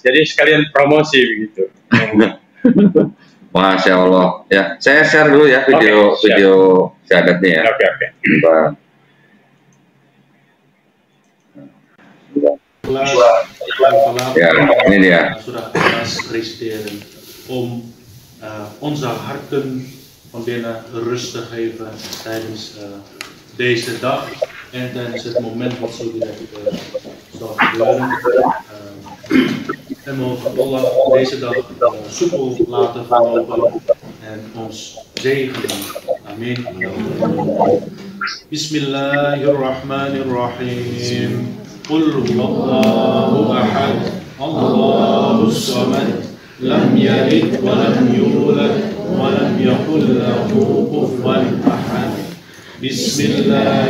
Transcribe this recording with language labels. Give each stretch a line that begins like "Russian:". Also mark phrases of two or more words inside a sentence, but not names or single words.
Indonesian: Jadi sekalian promosi begitu.
Arabic: ما شاء الله.
Indonesian: Ya, saya share dulu ya video syahadatnya ya. Oke. Ja, ini dia.
Dutch: Zodat presenteren om onze harten van binnen rust te geven tijdens deze dag en tijdens het moment wat zo direct zal gebeuren. En mogen Allah deze dag soepel laten verlopen en ons zegenen. Amin.
Arabic: بسم الله الرحمن الرحيم. قل هو الله أحد الله الصمد لم يلد ولم يولد ولم يكن له كفوا أحد بسم الله